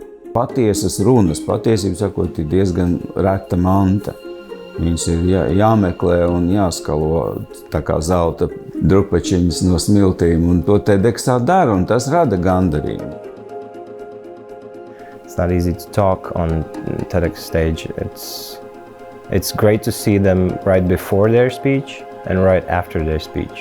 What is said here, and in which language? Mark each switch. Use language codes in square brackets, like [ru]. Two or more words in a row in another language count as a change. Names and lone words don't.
[lv] Patiesas runas, patiesību sakot, ir diezgan reta manta. Viņas ir jāmeklē un jāskalo tā kā zelta drupačiņas no smiltīm, un to TEDx tā dara, un tas rada gandarījumu. [en] It's not easy to talk on TEDx stage. It's great to see them right before their speech and right after their speech.